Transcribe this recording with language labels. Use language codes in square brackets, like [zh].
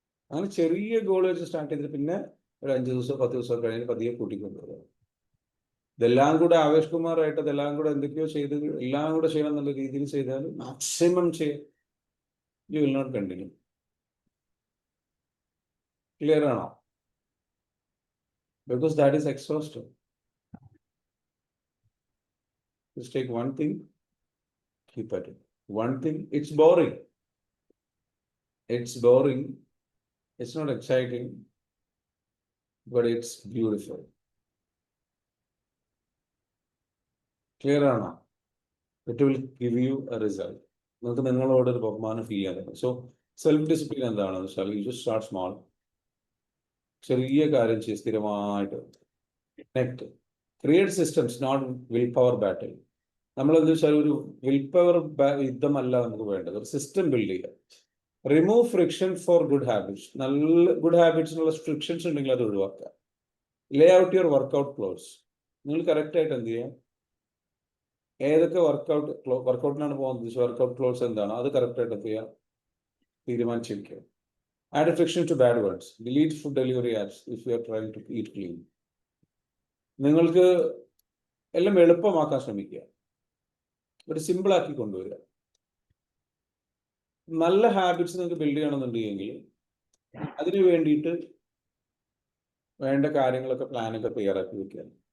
[ml] അങ്ങനെ ചെറിയ ഗോൾ വെച്ച് സ്റ്റാർട്ട് ചെയ്തിട്ട് പിന്നെ ഒരു 5 ദിവസം 10 ദിവസം കഴിഞ്ഞ് പതിയെ കൂട്ടിക്കൊണ്ടുവരിക. ഇതെല്ലാം കൂടെ ആവേശ് കുമാറായിട്ട് ഇതെല്ലാം കൂടെ എന്തൊക്കെയോ ചെയ്ത് എല്ലാം കൂടെ ചെയ്യണം എന്നുള്ള രീതിയിൽ ചെയ്താൽ മാക്സിമം ചെയ്യാം, [en] You will not continue. [ml] Clear ആണോ? [en] Because that is exhausting. Just take one thing, keep at it. One thing, it's boring. It's boring. It's not exciting, but it's beautiful. Clear or not? It will give you a result. [ml] നിങ്ങൾക്ക് നിങ്ങളോട് ഒരു ബഹുമാനം feel ചെയ്യാൻ പറ്റും. So self discipline എന്താണെന്ന് വെച്ചാൽ [en] You just start small. [ml] ചെറിയ കാര്യം ചെയ്ത് സ്ഥിരമായിട്ട് [en] Next create systems, not will power battle. [ml] നമ്മളെന്താ വെച്ചാൽ ഒരു വിൽ പവർ യുദ്ധമല്ല നമുക്ക് വേണ്ടത്, ഒരു സിസ്റ്റം ബിൽഡ് ചെയ്യുക. [en] Remove friction for good habits. [ml] നല്ല ഗുഡ് ഹാബിറ്റ്സിനുള്ള ഫ്രിക്ഷൻസ് ഉണ്ടെങ്കിൽ അത് ഒഴിവാക്കുക. [en] Lay out your workout clothes. [ml] നിങ്ങൾ കറക്റ്റായിട്ട് എന്ത് ചെയ്യുക, ഏതൊക്കെ വർക്കൗട്ടിനാണ് പോകുന്നത്, വർക്കൗട്ട് ക്ലോത്ത്സ് എന്താണ് അത് കറക്റ്റായിട്ട് എന്ത് ചെയ്യുക, തീരുമാനിച്ചിരിക്കുക. [en] Add a friction to bad words. Delete food delivery apps if you are trying to eat clean. [ml] നിങ്ങൾക്ക് എല്ലാം എളുപ്പമാക്കാൻ ശ്രമിക്കുക, ഒരു സിമ്പിൾ ആക്കി കൊണ്ടുവരിക. നല്ല ഹാബിറ്റ്സ് നിങ്ങൾക്ക് ബിൽഡ് ചെയ്യണമെന്നുണ്ടെങ്കിൽ അതിന് വേണ്ടിയിട്ട് വേണ്ട കാര്യങ്ങളൊക്കെ പ്ലാനൊക്കെ തയ്യാറാക്കി വെക്കുക.